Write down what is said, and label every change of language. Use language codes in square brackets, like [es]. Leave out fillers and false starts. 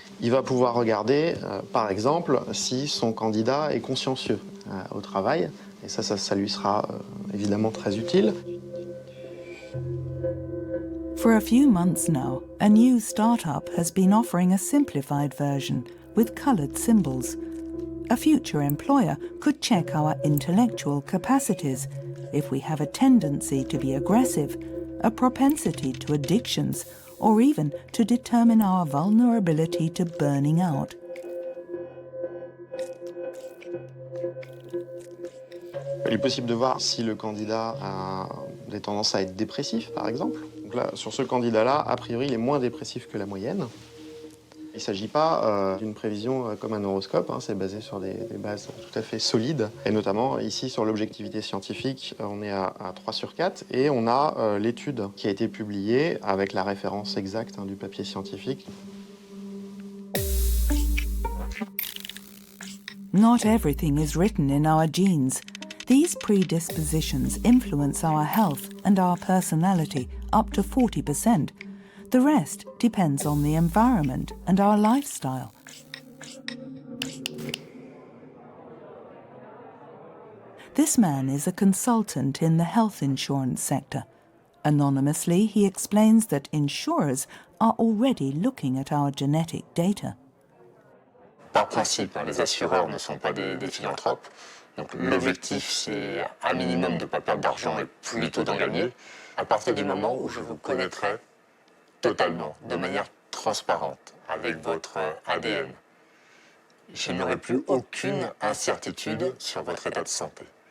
[fr] Il va pouvoir regarder, par exemple, si son candidat est consciencieux au travail. Et ça lui sera évidemment très utile. [en] For a few months now, a new startup has been offering a simplified version with colored symbols. A future employer could check our intellectual capacities, if we have a tendency to be aggressive, a propensity to addictions, or even to determine our vulnerability to burning out. [fr] Il est possible de voir si le candidat a des tendances à être dépressif, par exemple. Donc là, sur ce candidat-là, a priori, il est moins dépressif que la moyenne. Il ne s'agit pas d'une prévision comme un horoscope, hein, c'est basé sur des bases tout à fait solides. Et notamment, ici, sur l'objectivité scientifique, on est à 3 sur 4. Et on a l'étude qui a été publiée avec la référence exacte du papier scientifique. [en] Not everything is written in our genes. These predispositions influence our health and our personality up to 40%. The rest depends on the environment and our lifestyle. This man is a consultant in the health insurance sector. Anonymously, he explains that insurers are already looking at our genetic data. [fr] Par principe, les assureurs ne sont pas des philanthropes. Donc l'objectif, c'est un minimum de ne pas perdre d'argent et plutôt d'en gagner. À partir du moment où je vous connaîtrai totalement, de manière transparente, avec votre ADN, je n'aurai plus aucune incertitude sur votre état de santé.